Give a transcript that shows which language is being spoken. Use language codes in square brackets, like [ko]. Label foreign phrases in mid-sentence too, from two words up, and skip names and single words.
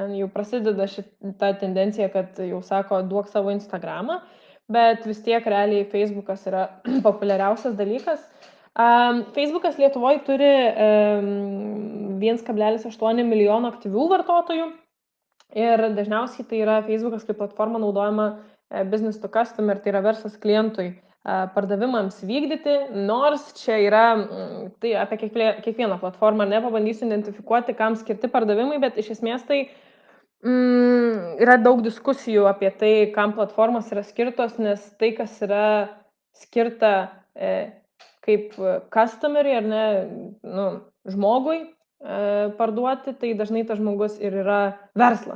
[lt] Jau prasideda šita tendencija, kad jau sako, duok savo Instagramą, bet vis tiek realiai Facebookas yra populiariausias dalykas. Facebookas Lietuvoje turi 1,8 milijono aktyvių vartotojų ir dažniausiai tai yra Facebookas kaip platforma naudojama business [en] to customer, [lt] tai yra verslas klientui pardavimams vykdyti, nors čia yra, tai apie kiekvieną platformą, nepabandysiu identifikuoti, kam skirti pardavimai, bet iš esmės tai yra daug diskusijų apie tai, kam platformos yra skirtos, nes tai, kas yra skirta kaip customeriui ar ne, žmogui parduoti, tai dažnai tas žmogus ir yra verslas.